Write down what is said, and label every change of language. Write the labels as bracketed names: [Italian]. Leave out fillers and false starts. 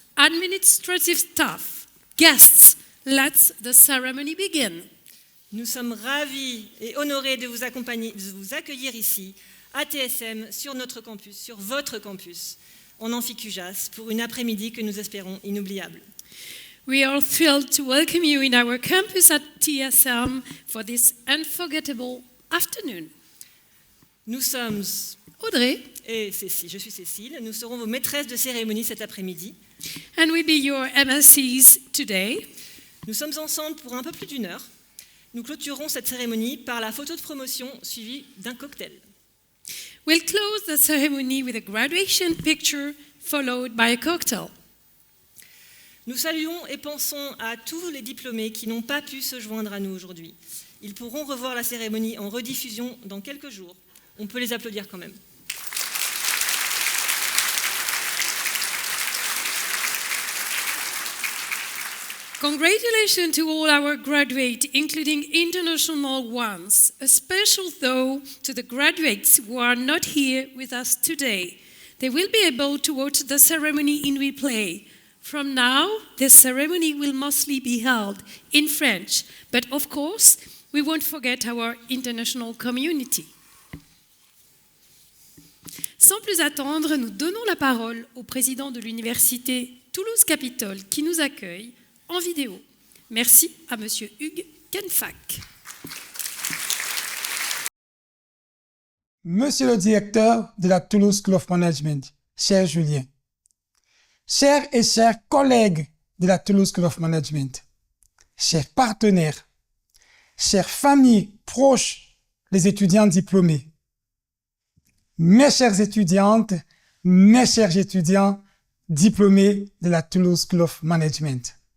[English] administrative staff, guests, let the ceremony begin. [French] Nous sommes ravis et honorés de vous accompagner, de vous accueillir ici à TSM sur notre campus, sur votre campus, en Amphicujas, pour une après-midi que nous espérons inoubliable. [English] We are thrilled to welcome you in our campus at TSM for this unforgettable afternoon. [French] Nous sommes Audrey et Cécile, je suis Cécile, nous serons vos maîtresses de cérémonie cet après-midi. [English] and we'll be your MSCs today. [French] Nous sommes ensemble pour un peu plus d'une heure. Nous clôturerons cette cérémonie par la photo de promotion suivie d'un cocktail. [English] We'll close the ceremony with a graduation picture followed by a cocktail. [French] Nous saluons et pensons à tous les diplômés qui n'ont pas pu se joindre à nous aujourd'hui. Ils pourront revoir la cérémonie en rediffusion dans quelques jours. On peut les applaudir quand même. [English] Congratulations to all our graduates, including international ones. A special though to the graduates who are not here with us today. They will be able to watch the ceremony in replay. From now, the ceremony will mostly be held in French, but of course, we won't forget our international community. [French] Sans plus attendre, nous donnons la parole au président de l'université Toulouse-Capitole qui nous accueille en vidéo. Merci à Monsieur Hugues Kenfack. Monsieur le directeur de la Toulouse School of Management, cher Julien, chers et chers collègues de la Toulouse School of Management, chers partenaires, chères familles proches, les étudiants diplômés, mes chères étudiantes, mes chers étudiants diplômés de la Toulouse School of Management.